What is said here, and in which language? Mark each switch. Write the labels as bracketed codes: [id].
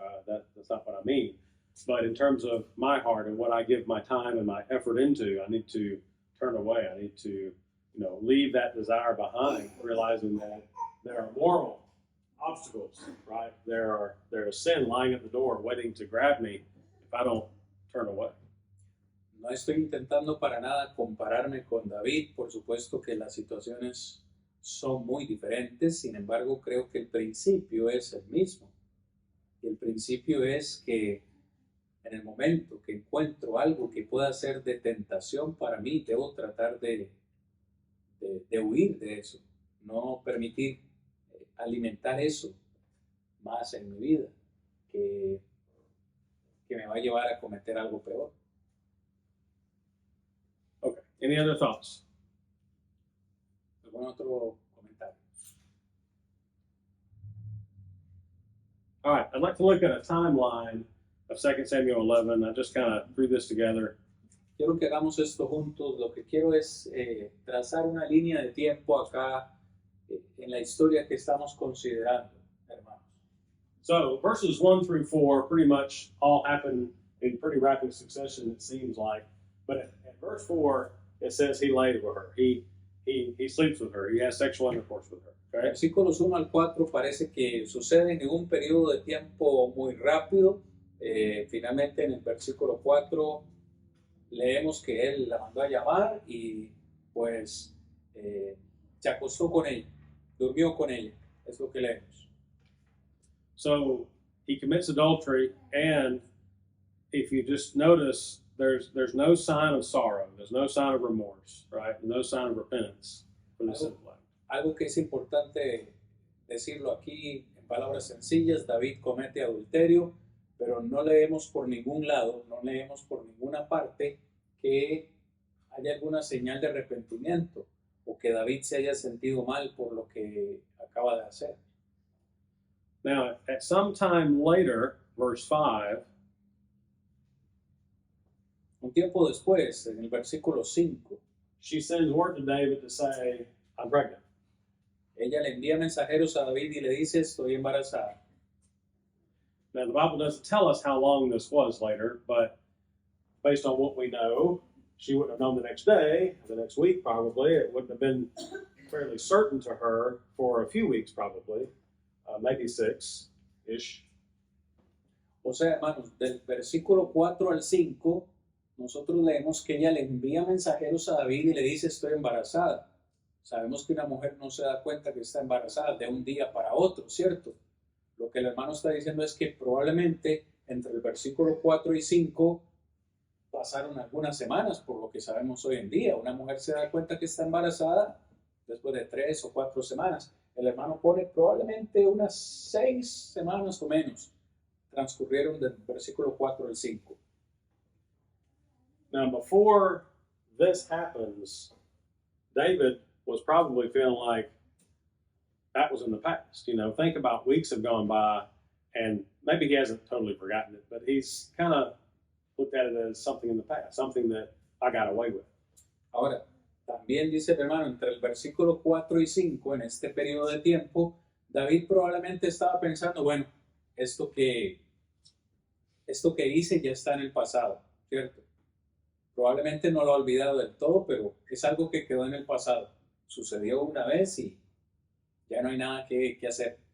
[en] That's not what I mean. But in terms of my heart and what I give my time and my effort into, I need to turn away. I need to, leave that desire behind, realizing that there are moral obstacles, right? There's sin lying at the door waiting to grab me if I don't turn away. [es] No estoy intentando para nada compararme con David, por supuesto que las situaciones son muy diferentes, sin embargo creo que el principio es el mismo. Y el principio es que en el momento que encuentro algo que pueda ser de tentación para mí, debo tratar de huir de eso, no permitir alimentar eso más en mi vida, que me va a llevar a cometer algo peor. [en] Okay. Any other thoughts? [es] ¿Algún otro comentario? [en] All right. I'd like to look at a timeline of 2 Samuel 11. I just kind of threw this together. [es] Quiero que hagamos esto juntos. Lo que quiero es trazar una línea de tiempo acá en la historia que estamos considerando, hermanos. [en] So verses 1 through 4 pretty much all happen in pretty rapid succession, it seems like. But at verse 4, it says he laid with her. He sleeps with her. He has sexual intercourse with her. Okay? [es] Versículos 1 al 4 parece que suceden en un periodo de tiempo muy rápido. Finalmente en el versículo 4 leemos que él la mandó a llamar y pues se acostó con ella, durmió con ella. Es lo que leemos. [en] So he commits adultery, and if you just notice, there's no sign of sorrow, there's no sign of remorse, right? No sign of repentance for the sinful act. [es] Algo que es importante decirlo aquí en palabras sencillas: David comete adulterio, pero no leemos por ningún lado, no leemos por ninguna parte que haya alguna señal de arrepentimiento o que David se haya sentido mal por lo que acaba de hacer. [en] Now, at some time later, verse 5, [es] Un tiempo después, en el versículo 5, [en] she sends word to David to say, I'm pregnant. [es] ella le envía mensajeros a David y le dice: estoy embarazada. [en] Now, the Bible doesn't tell us how long this was later, but based on what we know, she wouldn't have known the next day, the next week probably. It wouldn't have been fairly certain to her for a few weeks probably, maybe 6-ish. [es] O sea, hermanos, del versículo 4 al 5, nosotros leemos que ella le envía mensajeros a David y le dice: estoy embarazada. Sabemos que una mujer no se da cuenta que está embarazada de un día para otro, ¿cierto? Lo que el hermano está diciendo es que probablemente entre el versículo 4 y 5 pasaron algunas semanas, por lo que sabemos hoy en día. Una mujer se da cuenta que está embarazada después de 3 o 4 semanas. El hermano pone probablemente unas 6 semanas o menos transcurrieron del versículo 4 al 5. [en] Now, before this happens, David was probably feeling like that was in the past. Think about weeks have gone by, and maybe he hasn't totally forgotten it, but he's kind of looked at it as something in the past, something that I got away with. [es] Ahora, también dice el hermano, entre el versículo 4 y 5, en este periodo de tiempo, David probablemente estaba pensando: bueno, esto que hice ya está en el pasado, ¿cierto? Probablemente no lo ha olvidado del todo, pero es algo que quedó en el pasado. Sucedió una vez y ya no hay nada que hacer.